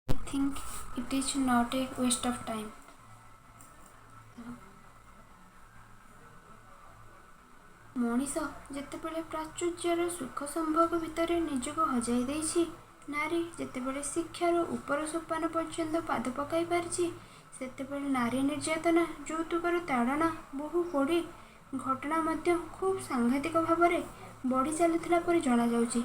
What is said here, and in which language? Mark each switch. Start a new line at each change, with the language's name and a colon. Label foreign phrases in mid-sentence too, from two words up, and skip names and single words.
English: think it is not a waste of time.
Odia: ମଣିଷ ଯେତେବେଳେ ପ୍ରାଚୁର୍ଯ୍ୟର ସୁଖ ସମ୍ଭୋଗ ଭିତରେ ନିଜକୁ ହଜାଇ ଦେଇଛି, ନାରୀ ଯେତେବେଳେ ଶିକ୍ଷାର ଉପର ସୋପାନ ପର୍ଯ୍ୟନ୍ତ ପାଦ ପକାଇ ପାରିଛି, ସେତେବେଳେ ନାରୀ ନିର୍ଯାତନା, ଯୌତୁକର ତାଡ଼ନା, ବହୁ ପୋଡ଼ି ଘଟଣା ମଧ୍ୟ ଖୁବ୍ ସାଂଘାତିକ ଭାବରେ ବଢ଼ି ଚାଲିଥିଲା ପରି ଜଣାଯାଉଛି।